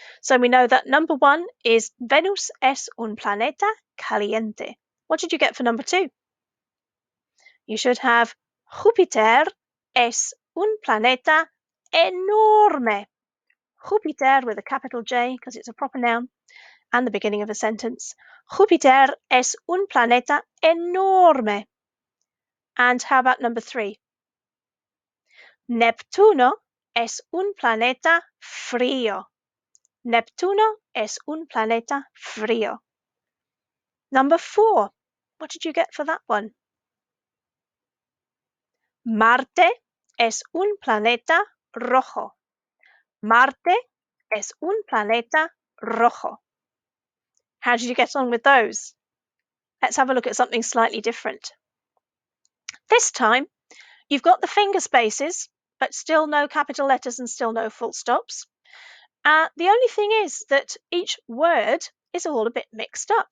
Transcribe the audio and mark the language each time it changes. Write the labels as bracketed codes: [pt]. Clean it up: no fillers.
[en] So we know that number one is Venus [es] es un planeta caliente. [en] What did you get for number two? You should have [es] Júpiter es un planeta enorme. [en] Júpiter with a capital J because it's a proper noun and the beginning of a sentence. [es] Júpiter es un planeta enorme. [en] And how about number three? [es] Neptuno es un planeta frío. Neptuno es un planeta frío. [en] Number four. What did you get for that one? [es] Marte es un planeta rojo. Marte es un planeta rojo. [en] How did you get on with those? Let's have a look at something slightly different. This time, you've got the finger spaces, but still no capital letters and still no full stops. The only thing is that each word is all a bit mixed up.